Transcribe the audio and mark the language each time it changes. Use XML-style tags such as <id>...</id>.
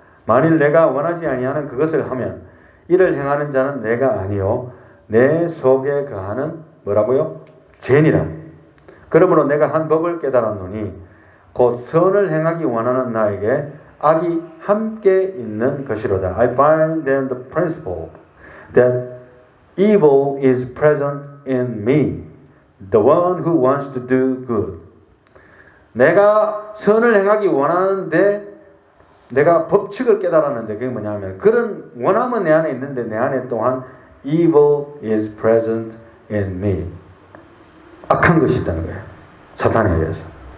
<ko>만일 내가 원하지 아니하는 그것을 하면 이를 행하는 자는 내가 아니요 내 속에 거하는 뭐라고요? 죄니라. 그러므로 내가 한 법을 깨달았노니 곧 선을 행하기 원하는 나에게 악이 함께 있는 것이로다.</ko> <en>I find then the principle that evil is present in me, the one who wants to do good.</en> <ko>내가 선을 행하기 원하는데 내가 법칙을 깨달았는데 그게 뭐냐면 그런 원함은 내 안에 있는데 내 안에 또한</ko> <en>evil is present in me.</en> <ko>악한 것이 있다는 거예요. 사탄에 의해서.</ko>